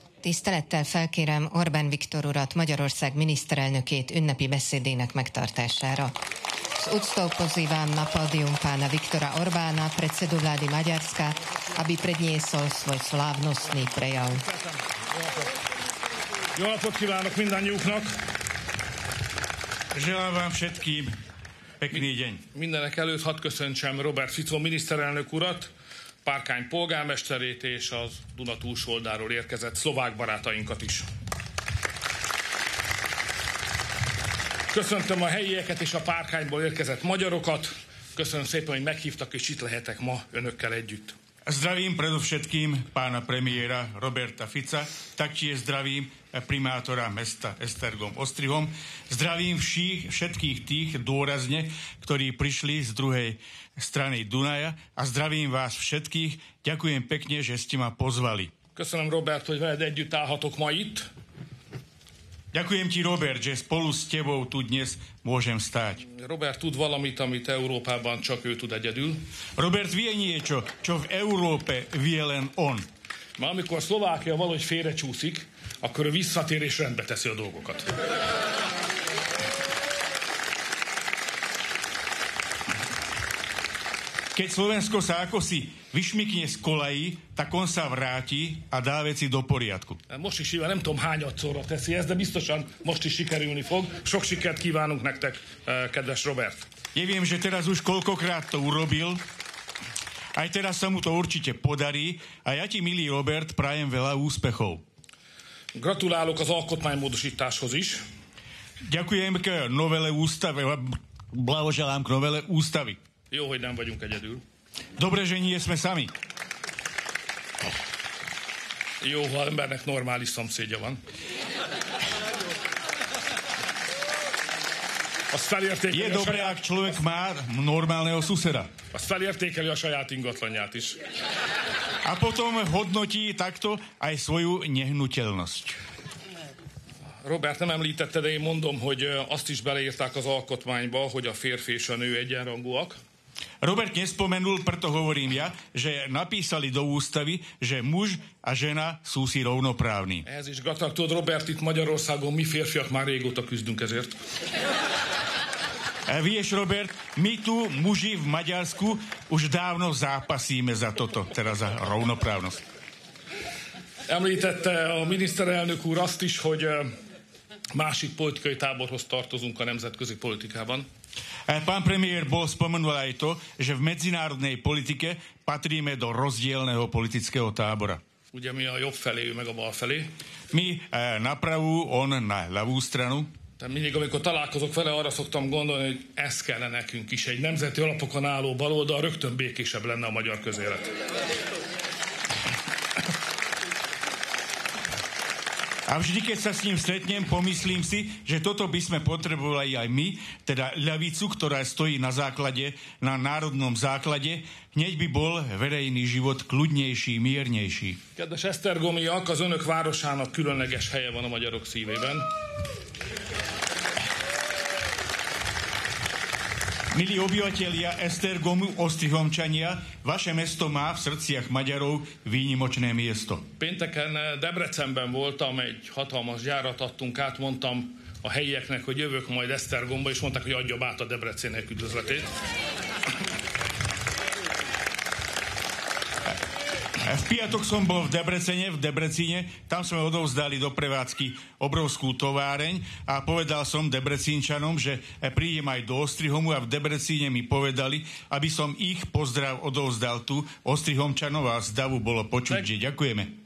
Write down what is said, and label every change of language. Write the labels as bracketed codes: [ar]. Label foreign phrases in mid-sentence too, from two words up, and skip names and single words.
[hu] Tisztelettel felkérem Orbán Viktor urat, Magyarország miniszterelnökét ünnepi beszédének megtartására. [sk] S úctou pozývam na pódium pána Viktora Orbána, predsedu vlády Maďarska, aby predniesol svoj slávnostný prejav. [hu] Jó napot kívánok mindannyiuknak! [sk] Želám vám všetkým pekný deň. [hu] Mindenek előtt hadd köszöntsem Robert Fico miniszterelnök urat, Párkány polgármesterét és az Duna túlsó oldalról érkezett szlovák barátainkat is. Köszöntöm a helyieket és a Párkányból érkezett magyarokat. Köszönöm szépen, hogy meghívtak, és itt lehetek ma önökkel együtt. [sk] Zdravím predovšetkým pána premiéra Roberta Fica, taktiež zdravím primátora mesta Esztergom Ostrihom. Zdravím všetkých tých dôrazne, ktorí prišli z druhej strany Dunaja a zdravím vás všetkých. Ďakujem pekne, že ste ma pozvali. [hu] Köszönöm, Robert, hogy veled együtt állhatok ma itt. [sk] Ďakujem ti, Robert, že spolu s tebou tu dnes môžem stáť. [hu] Robert tud valamit, amit Európában csak ő tud egyedül. [sk] Robert vie niečo, čo v Európe vie len on. [hu] Ma amikor Szlovákia valahogy félrecsúszik, akkor ő visszatér és rendbe teszi a dolgokat. [sk] Keď Slovensko sa akosi vyšmykne z kolají, tak on sa vráti a dá veci do poriadku. [hu] Most is nem tudom hányadszorra teszi ezt, de biztosan most is sikerülni fog. Sok sikert kívánunk nektek, kedves Robert. [sk] Neviem, že teraz už koľkokrát to urobil, aj teraz sa mu to určite podarí a ja ti, milý Robert, prajem veľa úspechov. [hu] Gratulálok az alkotmánymódosításhoz is. [sk] Ďakujem k novele ústavy, blahoželám k novele ústavy. [hu] Jó, hogy nem vagyunk egyedül. [sk] Dobre, že nie sme sami. [hu] Jó, ha embernek normális szomszédja van. [sk] Je dobré, ak človek má normálneho suseda. [hu] Azt felértékeli a saját ingatlanját is. [sk] A potom hodnotí takto aj svoju nehnuteľnosť. [hu] Robert, nem említette, de én mondom, hogy azt is beleírták az alkotmányba, hogy a férfi és a nő egyenrangúak. [sk] Robert nespomenul, preto hovorím ja, že napísali do ústavy, že muž a žena sú si rovnoprávni. [hu] Ehhez is gratulálok, Robert, itt Magyarországon mi férfiak már régóta küzdünk ezért. [sk] Vieš, Robert, my tu, muži v Maďarsku, už dávno zápasíme za toto, teda za rovnoprávnosť. [hu] Említette a miniszterelnök úr azt is, hogy másik politikai táborhoz tartozunk a nemzetközi politikában. [sk] Pán premiér bol spomenul aj to, že v medzinárodnej politike patríme do rozdielneho politického tábora. [hu] Ugye mi a jobb felé, ő meg a bal felé. [sk] My na pravú, on na ľavú stranu. [hu] Tehát mindig, amikor találkozok vele, arra szoktam gondolni, hogy ez kellene nekünk is. Egy nemzeti alapokon álló baloldal rögtön békésebb lenne a magyar közélet. [sk] A vždy, keď sa s ním stretnem, pomyslím si, že toto by sme potrebovali aj my, teda ľavicu, ktorá stojí na základe, na národnom základe, hneď by bol verejný život kľudnejší, miernejší. [hu] Kedves esztergomiak, az önök városának különleges helye van a magyarok szívében. [sk] Milí obyvatelia Esztergomu, Ostrihomčania, vaše mesto má v srdciach Maďarov výnimočné miesto. [hu] Pénteken Debrecenben voltam, egy hatalmas gyárat adtunk át, mondtam a helyieknek, hogy jövök majd Esztergomba, és mondták, hogy adjam át a Debreceniek üdvözletét. [sk] V piatok som bol v Debrecine, tam sme odovzdali do prevádzky obrovskú továreň a povedal som Debrecínčanom, že prídem aj do Ostrihomu a v Debrecíne mi povedali, aby som ich pozdrav odovzdal tu Ostrihomčanov a z davu bolo počuť, že ďakujeme.